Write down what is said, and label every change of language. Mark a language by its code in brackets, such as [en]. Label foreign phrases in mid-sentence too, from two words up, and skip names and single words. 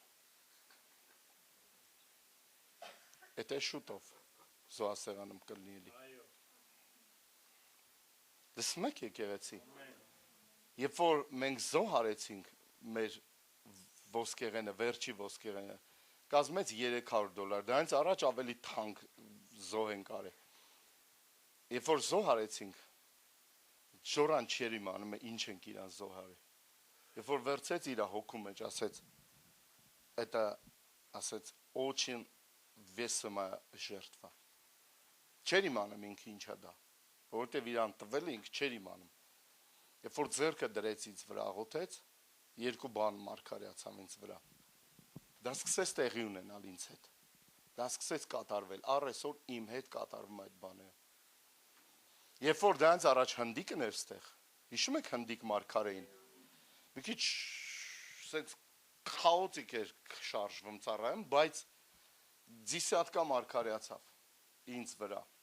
[hy] Էդ է շուտով զոհասեղանում կլինի էլի։ Դեսում եք եկեղեցի։ Երբ որ մենք զոհ արեցինք մեր ոսկեղենը, վերջի ոսկեղենը, կազմեց $300, դրանից առաջ ավելի թանկ զոհ ենք արել։ Երբ որ զոհ արեցինք, Ժորան չեր իմանում է ինչ ենք իրան զոհ արել։ Երբ որ վերցեց իր հոգու մեջ, ասեց, [ru] очень весомая жертва։ [hy] Չեր իմանում ինքը ինչա դա, որովհետև իրան տվել ինքը չեր իմանում։ Երբ որ ձեռքը դրեց ինձ վրա, աղոթեց, երկու բան մարգարեացավ ինձ վրա։ Դա սկսեց տեղի ունենալ ինձ հետ։ Դա սկսեց կատարվել, առ այսօր իմ հետ կատարվում այդ բաները։ Երբ որ դրանց առաջ հնդիկն էր ստեղ, հիշում եք հնդիկ մարգարեին։ Մի քիչ սենց քաոտիկ էր շարժվում ծառայում, բայց դիսատկա մարգարեացավ ինձ վրա։